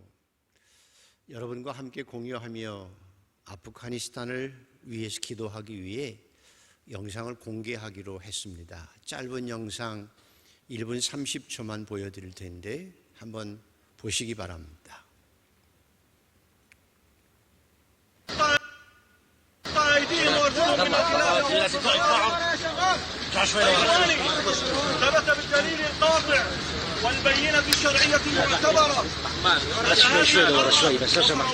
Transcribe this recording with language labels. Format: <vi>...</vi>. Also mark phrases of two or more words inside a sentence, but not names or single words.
<ko>여러분과 함께 공유하며 아프가니스탄을 위해서 기도하기 위해 영상을 공개하기로 했습니다. 짧은 영상 1분 30초만 보여드릴 텐데 한번 보시기 바랍니다.</ko> <ar>ثبت بالدليل القاطع والبينة الشرعية المعتبرة شوي بس سمح</ar>